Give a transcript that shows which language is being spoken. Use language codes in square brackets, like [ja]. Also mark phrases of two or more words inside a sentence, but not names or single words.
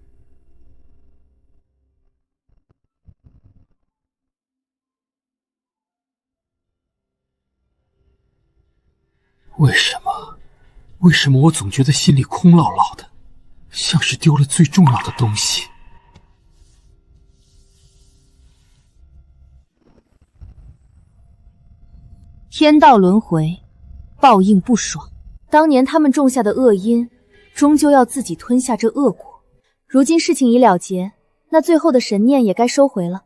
[zh] 為什麼我總覺得心裡空落落的，像是丟了最重要的東西？天道輪迴，報應不爽。當年他們種下的惡因，終究要自己吞下這惡果。如今事情已了結，那最後的神念也該收回了。